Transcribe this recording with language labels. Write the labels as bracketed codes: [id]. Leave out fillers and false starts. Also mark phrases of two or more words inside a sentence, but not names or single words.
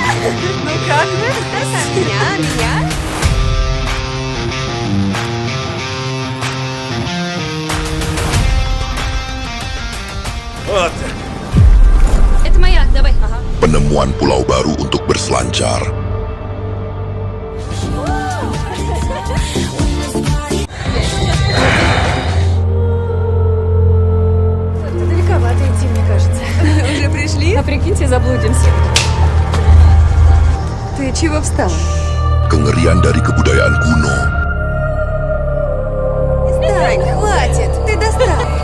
[ru] Ну как вы? Меня? Вот так. Это моя, давай. Ага. [id] Penemuan pulau baru untuk berselancar. [ru] Это далековато идти, мне кажется. Уже пришли? А прикиньте, заблудимся. Ты чего встала? [id] Kengerian dari kebudayaan kuno. [ru] Стань, хватит, ты достал.